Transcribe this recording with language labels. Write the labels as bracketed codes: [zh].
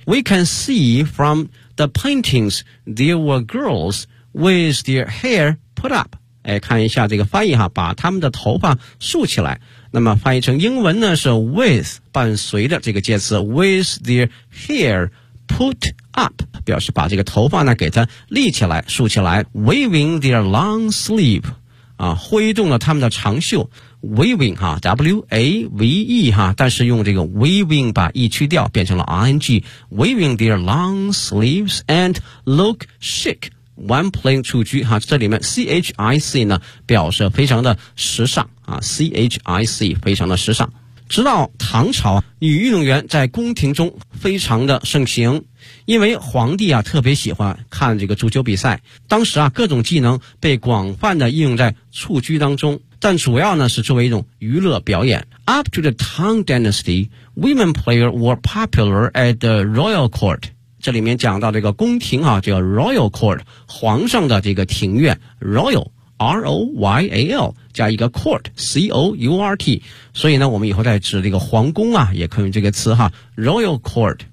[en] We can see from the paintings there were girls with their hair put up. [zh] 哎，看一下这个翻译哈，把他们的头发竖起来。那么翻译成英文呢是 with 伴随着这个介词 [en] with their hair put up， [zh] 表示把这个头发呢给它立起来、竖起来 ， [en] waving their long sleeve， [zh] 啊，挥动了他们的长袖。 Waving 哈 ，W-A-V-E 哈，但是用这个 waving 把 E 去掉，变成了 ing。 [en] Waving their long sleeves and look chic when playing [zh] 蹴鞠哈，这里面 C-H-I-C 呢表示非常的时尚啊 ，C-H-I-C 非常的时尚。直到唐朝，女运动员在宫廷中非常的盛行，因为皇帝啊特别喜欢看这个足球比赛，当时啊各种技能被广泛的应用在蹴鞠当中。但主要呢是作为一种娱乐表演。 [en] Up to the Tang Dynasty, women players were popular at the royal court. [zh] 这里面讲到这个宫廷啊，叫 royal court， 皇上的这个庭院 ，royal R-O-Y-A-L 加一个 court C-O-U-R-T。所以呢，我们以后再指这个皇宫啊，也可以用这个词哈 ，royal court。